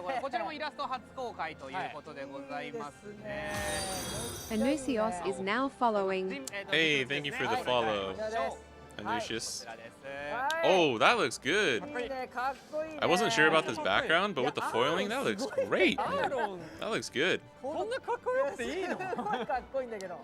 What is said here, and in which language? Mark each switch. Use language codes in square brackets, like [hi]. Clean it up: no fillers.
[ja] こちらもイラスト初公開ということでございますね [en] Anusios is now following. Hey, thank you for the follow, [ja] こちらです [en] Anusius. [ja] こちらです [en] Oh, that looks good. [ja] いいねかっこいいね [en] I wasn't sure about this background, but with the foiling, that looks great. [ja] アーロン [en] That looks good. [ja] こんなかっこよくていいのすごいかっこいいんだけど